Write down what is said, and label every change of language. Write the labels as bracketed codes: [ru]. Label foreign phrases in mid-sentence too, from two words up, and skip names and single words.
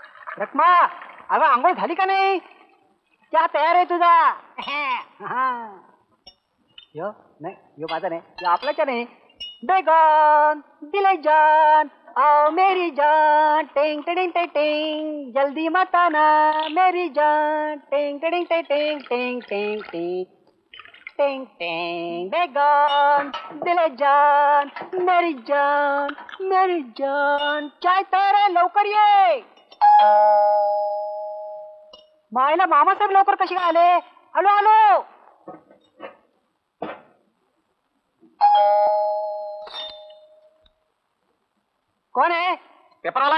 [mr] रखमा अगं आंघोळ झाली का नाही? चहा तयार आहे तुझा. यो नाही, यो माझा नाही, यो आपला चहा नाही. [hi] बेगन दिले जान आओ मेरी जान टिंग टिंग टिंग टिंग जल्दी मत आना मेरी जान टिंग टिंग टिंग टिंग टिंग टिंग टिंग टिंग टिंग बेगन दिले जान मेरी जान [mr] चाय तयार आहे, लवकर ये. मायला मामासाहेब लवकर कशी काय आले? आलो आलो. कोण आहे? पेपरवाला.